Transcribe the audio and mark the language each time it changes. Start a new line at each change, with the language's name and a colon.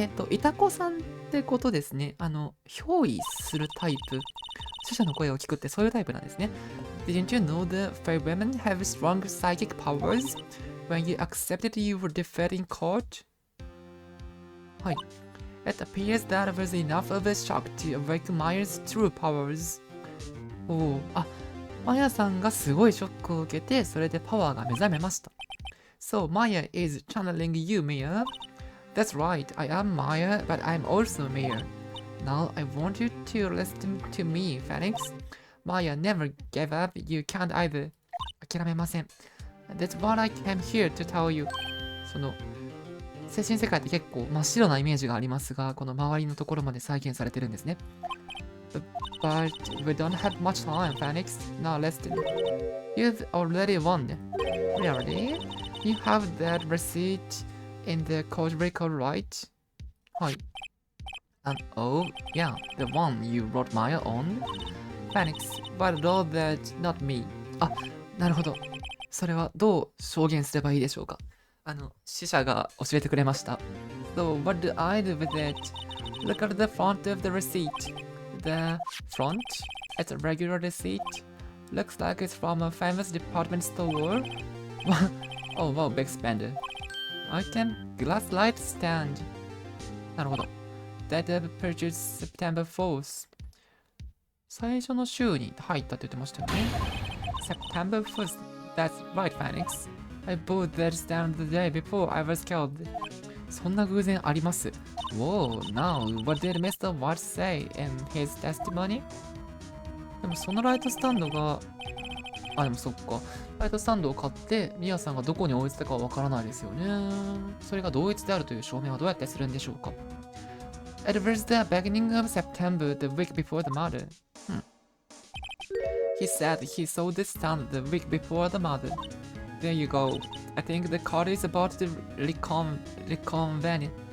Japanese: いたこさんってことですね。憑依するタイプ。死者の声を聞くってそういうタイプなんですね。
English: Didn't you know the fair women have strong psychic powers? When you accepted you were defeated in court?
Japanese: はい。
English: It appears that was enough of a shock to awaken Maya's true powers.
Japanese: マヤさんがすごいショックを受けて、それでパワーが目覚めました。
English: So Maya is channeling you, Mia. That's right, I am Maya, but I'm also Mia. Now I want you to listen to me, Phoenix. Maya never gave up, you can't either.
Japanese: 諦めません。
English: That's what I came here to tell you.
Japanese: その精神世界って結構真っ白なイメージがありますが、この周りのところまで再現されてるんですね。
English: But we don't have much time, Phoenix. Now listen. You've already won. Really? You have that receipt in the code record, right?
Japanese: はい。
English: Oh, yeah, the one you wrote Maya on? Phoenix, but all that, not me.
Japanese: なるほど。それはどう証言すればいいでしょうか死者が教えてくれました。
English: So, what do I do with it? Look at the front of the receipt. The front? It's a regular receipt. Looks like it's from a famous department store. Oh, wow, big spender. Item, glass light stand.
Japanese: なるほど。
English: That purchased September 4th.
Japanese: 最初の週に入ったって言ってましたよね。
English: September 1st. That's right, Phoenix. I bought that stand the day before I was killed.
Japanese: そんな偶然あります。
English: Whoa, now, what did Mr. Wright say in his testimony?
Japanese: でもそのライトスタンドが、でもそっか。ライトスタンドを買って、ミヤさんがどこに置いてたかはわからないですよね。それが同一であるという証明はどうやってするんでしょうか。
English: It was the beginning of September, the week before the murder. He said he saw this stand the week before the murder. There you go. I think the court is about to reconvene.